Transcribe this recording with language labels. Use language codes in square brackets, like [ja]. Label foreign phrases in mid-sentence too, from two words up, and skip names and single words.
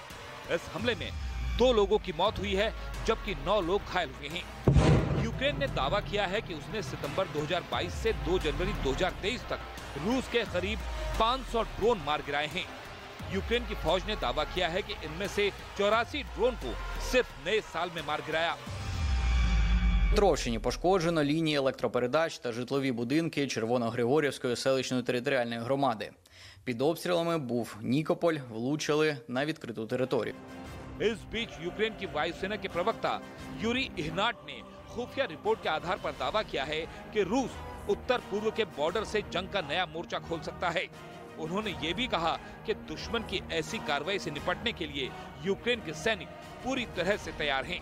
[hi] इस हमले में 2 लोगों की मौत हुई है, जबकि 9 लोग घायल हुए हैं। यूक्रेन ने दावा किया है कि उसने सितंबर 2022 से 2 जनवरी 2023 तक रूस के करीब 500 ड्रोन मार गिराए हैं। यूक्रेन की फौज ने दावा किया है कि इनमें से 84 ड्रोन को सिर्फ नए साल में मार गिराया। [uk] Трошині пошкоджено лінії електропередач та житлові будинки Червоногригорівської селищної територіальної громади. Під обстрілами був Нікополь, влучили на відкриту територію. [hi] इस बीच यूक्रेन की वायुसेना के प्रवक्ता यूरी इहनाट ने खुफिया रिपोर्ट के आधार पर दावा किया है कि रूस उत्तर पूर्व के बॉर्डर से जंग का नया मोर्चा खोल सकता है। उन्होंने ये भी कहा कि दुश्मन की ऐसी कार्रवाई से निपटने के लिए यूक्रेन के सैनिक पूरी तरह से तैयार हैं।